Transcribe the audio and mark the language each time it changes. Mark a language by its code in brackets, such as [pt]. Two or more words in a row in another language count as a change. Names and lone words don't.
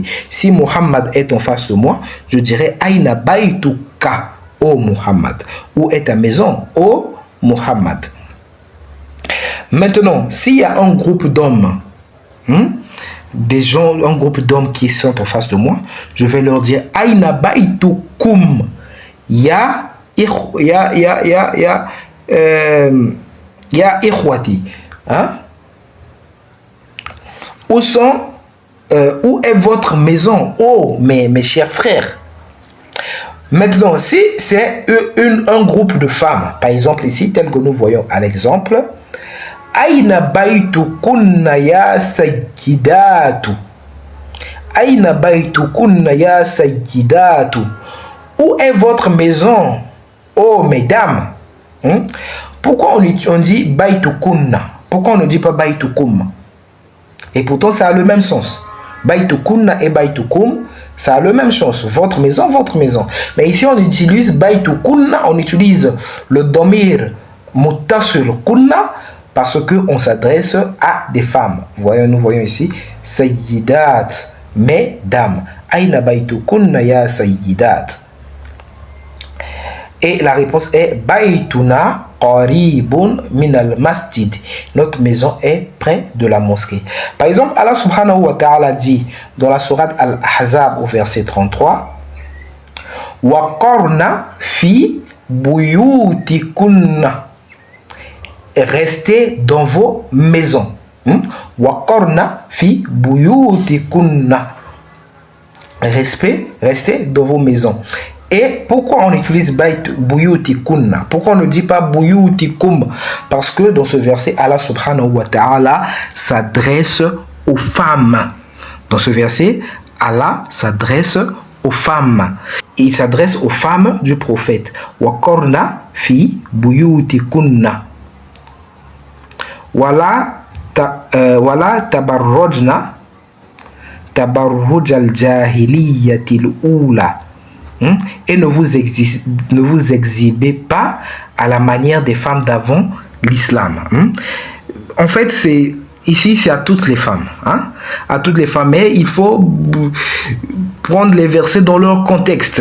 [fr] Si Muhammad est en face de moi, je dirais [ar] أين بيتك, [fr] oh Muhammad. Où est ta maison, oh Muhammad? Maintenant, s'il y a un groupe d'hommes, des gens, un groupe d'hommes qui sont en face de moi, je vais leur dire [ar] أين بيتكم يا إخوتي. [fr] Où est votre maison? Oh, mes chers frères. Maintenant, si c'est un groupe de femmes, par exemple ici, tel que nous voyons à l'exemple, [ar] أين بيتكن يا سيدات. أين بيتكن يا سيدات. [fr] Où est votre maison, oh mesdames? Pourquoi on dit baytukunna? Pourquoi on ne dit pas baytukum? Et pourtant, ça a le même sens. Baytukunna et baytukum, ça a le même sens. Votre maison, votre maison. Mais ici, on utilise baytukunna, on utilise le [ar] ضمير متصل [fr] kunna parce qu'on s'adresse à des femmes. Nous voyons ici sayyidat, mesdames. [ar] أين بيتكن يا سيدات. [fr] Et la réponse est [ar] بيتنا قريب من المسجد. [fr] Notre maison est près de la mosquée. Par exemple, Allah [ar] سبحانه وتعالى [fr] dit dans la sourate Al-Ahzab au verset 33, [ar] وقرن في بيوتكن. [fr] Restez dans vos maisons. [ar] وقرن في بيوتكن. [fr] Restez dans vos maisons. Et pourquoi on utilise buyutikunna? Pourquoi on ne dit pas buyutikum? Parce que dans ce verset, Allah [ar] سبحانه وتعالى [fr] s'adresse aux femmes. Dans ce verset, Allah s'adresse aux femmes. Il s'adresse aux femmes du prophète. [ar] وقرن في بيوتكن. ولا تبرجن تبرج الجاهلية الأولى. [fr] Et ne vous exhibez pas à la manière des femmes d'avant l'islam. En fait, ici, c'est à toutes les femmes. À toutes les femmes. Mais il faut prendre les versets dans leur contexte.